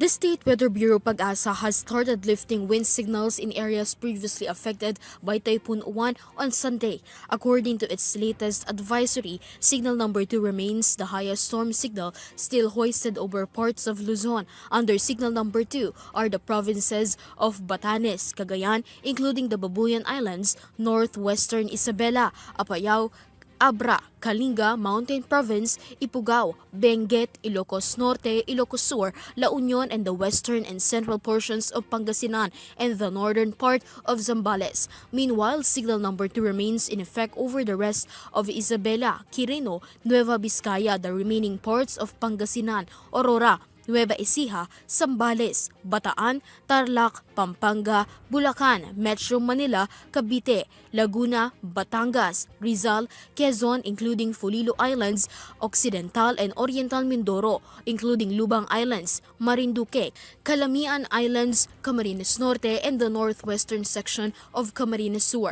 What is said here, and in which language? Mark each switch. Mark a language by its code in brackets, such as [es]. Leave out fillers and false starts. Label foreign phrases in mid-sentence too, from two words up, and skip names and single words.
[en] The State Weather Bureau Pag-asa has started lifting wind signals in areas previously affected by Typhoon Uwan on Sunday. According to its latest advisory, signal number 2 remains the highest storm signal still hoisted over parts of Luzon. Under signal number 2 are the provinces of Batanes, Cagayan, including the Babuyan Islands, northwestern Isabela, Apayao, Abra, Kalinga, Mountain Province, Ifugao, Benguet, Ilocos Norte, Ilocos Sur, La Union, and the western and central portions of Pangasinan and the northern part of Zambales. Meanwhile, signal number 2 remains in effect over the rest of Isabela, Quirino, Nueva Vizcaya, the remaining parts of Pangasinan, Aurora, Nueva Ecija, Zambales, Bataan, Tarlac, Pampanga, Bulacan, Metro Manila, Cavite, Laguna, Batangas, Rizal, Quezon including Fulilo Islands, Occidental and Oriental Mindoro including Lubang Islands, Marinduque, Calamian Islands, Camarines Norte and the northwestern section of Camarines Sur.